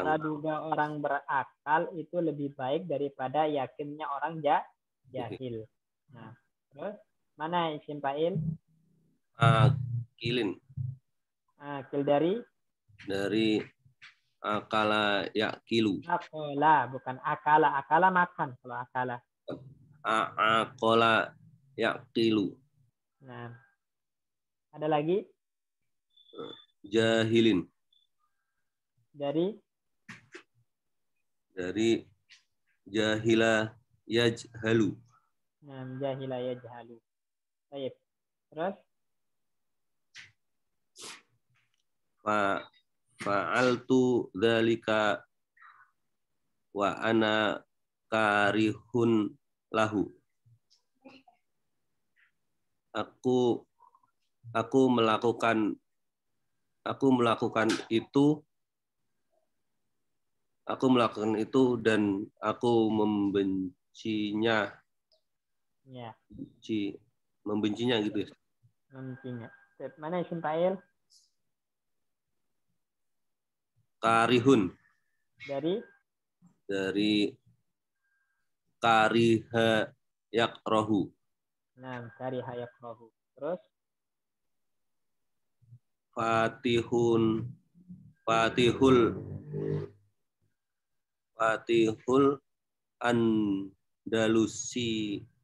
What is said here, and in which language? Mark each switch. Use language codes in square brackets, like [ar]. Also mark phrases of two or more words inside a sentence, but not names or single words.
[id] praduga orang berakal itu lebih baik daripada yakinnya orang jahil. Nah, terus mana isim fa'il? [ar] Akilin. [id] Akil dari [ar] عقل يعقل. [id] akola, bukan akala. Akala makan kalau akala. [ar] عقل يعقل. [id] Nah, ada lagi? [ar] Jahilin. [id] Dari [ar] جهل يجهل. [id] nah, [ar] جهل يجهل. [id] Baik. Terus [ar] فعلت ذلك وأنا كاره له. [id] Aku melakukan itu dan aku membencinya. ya, Membencinya gitu ya. membencinya. Mana isim fa'il? [ar] Karihun. Dari كره يكره. [id] Nah, [ar] كره يكره. [id] Terus Fatihul Andalusi.